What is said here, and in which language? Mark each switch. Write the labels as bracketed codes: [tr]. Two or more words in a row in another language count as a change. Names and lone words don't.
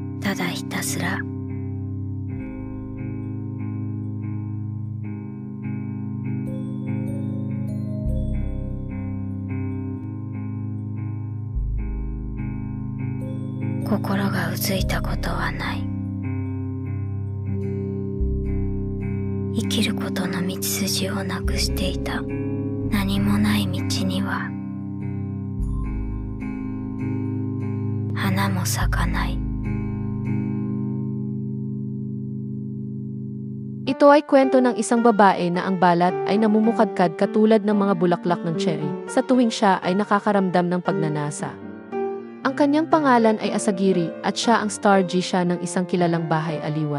[ja] ただひたすら心がうずいたことはない。生きることの道筋をなくしていた。何もない道には花も咲かない。 [tl] Ito ay kwento ng isang babae na ang balat ay namumukadkad katulad ng mga bulaklak ng cherry sa tuwing siya ay nakakaramdam ng pagnanasa. Ang kanyang pangalan ay Asagiri at siya ang star Jisha ng isang kilalang bahay aliwan.